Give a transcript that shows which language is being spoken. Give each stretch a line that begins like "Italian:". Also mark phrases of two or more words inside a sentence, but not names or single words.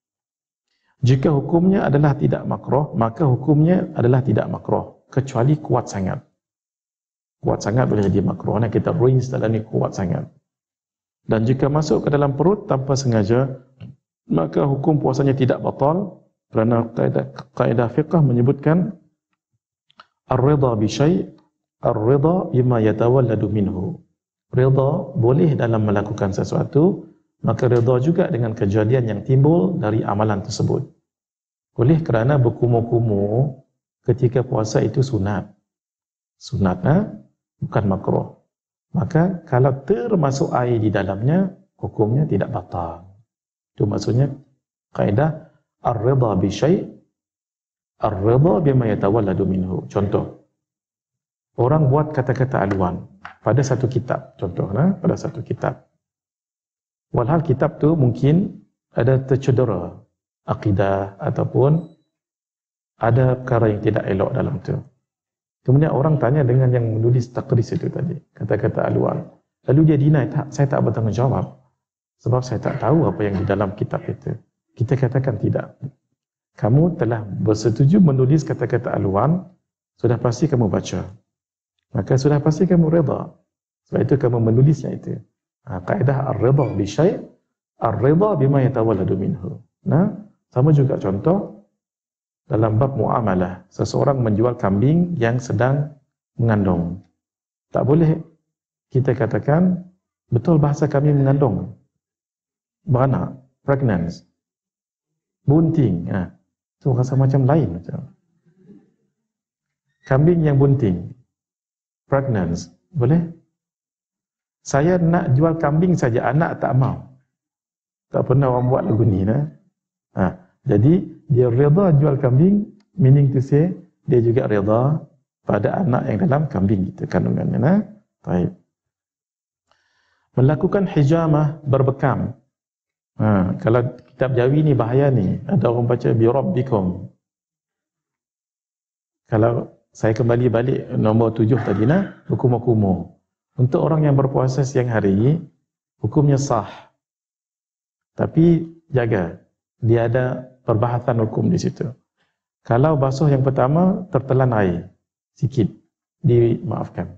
Malay: Jika hukumnya adalah tidak makruh, maka hukumnya adalah tidak makruh, kecuali kuat sangat. Kuat sangat boleh jadi makruh. Kita rinse dalam ni kuat sangat. Dan jika masuk ke dalam perut tanpa sengaja, maka hukum puasanya tidak batal, kerana kaedah fiqh menyebutkan
Arabic: الرضا بشيء، الرضا بما يتولد منه.
Malay: Ridha boleh dalam melakukan sesuatu, maka ridha juga dengan kejadian yang timbul dari amalan tersebut. Boleh kerana berkumur-kumur ketika puasa itu sunat. Sunat, bukan makruh. Maka kalau termasuk air di dalamnya, hukumnya tidak batal. Itu maksudnya kaedah
Arabic: الرضا بشيء، الرضا بما يتولد منه.
Malay: Contoh, orang buat kata-kata aluan pada satu kitab, contohnya pada satu kitab. Walhal kitab tu mungkin ada tercedera akidah ataupun ada perkara yang tidak elok dalam tu. Kemudian orang tanya dengan yang menulis takris itu tadi, kata-kata aluan. Lalu dia deny, saya tak bertanggungjawab sebab saya tak tahu apa yang di dalam kitab itu. Kita katakan tidak. Kamu telah bersetuju menulis kata-kata aluan, sudah pasti kamu baca. Maka sudah pasti kamu redha. Sebab itu kamu menulisnya itu.
Arabic: Kaedah الرضا بشيء، الرضا بما يتولد منه.
Malay: Sama juga contoh dalam bab muamalah. Seseorang menjual kambing yang sedang mengandung. Tak boleh kita katakan, betul bahasa kami mengandung. Beranak, pregnant, bunting. Itu rasa macam lain. Kambing yang bunting, pregnant, boleh? Saya nak jual kambing saja, anak tak mau. Tak pernah orang buat lagu ni. Jadi dia reda jual kambing,
English: meaning to say
Malay: dia juga reda pada anak yang dalam kambing itu kandungannya. Baik. Melakukan hijamah berbekam. Kalau kitab Jawi ni bahaya ni. Ada orang baca
Arabic: بربكم.
Malay: Kalau saya kembali balik nombor 7 tadi hukum-hukum. Untuk orang yang berpuasa siang hari, hukumnya sah. Tapi jaga, dia ada perbahasan hukum di situ. Kalau basuh yang pertama tertelan air sikit, dimaafkan.